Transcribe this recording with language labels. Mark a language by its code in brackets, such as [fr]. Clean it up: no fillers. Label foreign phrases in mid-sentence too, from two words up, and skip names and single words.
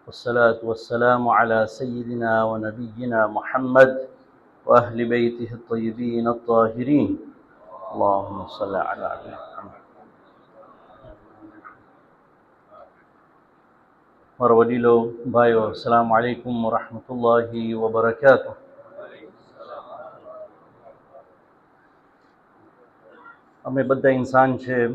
[ar] والصلاة والسلام على سيدنا ونبينا محمد وأهل بيته الطيبين الطاهرين اللهم صل على محمد. [gu] મારા વડીલો, ભાઈઓ, [ar] السلام عليكم ورحمة الله وبركاته. [gu] અમે બધા ઇન્સાન છે.